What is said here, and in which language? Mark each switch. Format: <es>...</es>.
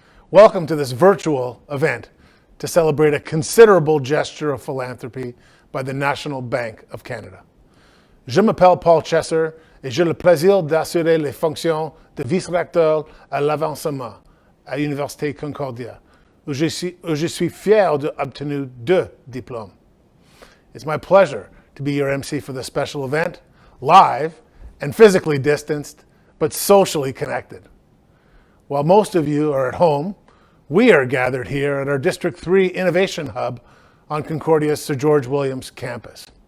<en>Welcome to this virtual event to celebrate a considerable gesture of philanthropy by the National Bank of Canada.</en> <fr>Je m'appelle Paul Chesser et j'ai le plaisir d'assurer les fonctions de vice-recteur à l'avancement à l'Université Concordia, où je suis fier d'obtenir 2 diplômes.</fr> <en>It's my pleasure to be your MC for this special event, live and physically distanced, but socially connected. While most of you are at home, we are gathered here at our District 3 Innovation Hub on Concordia's Sir George Williams campus.</en>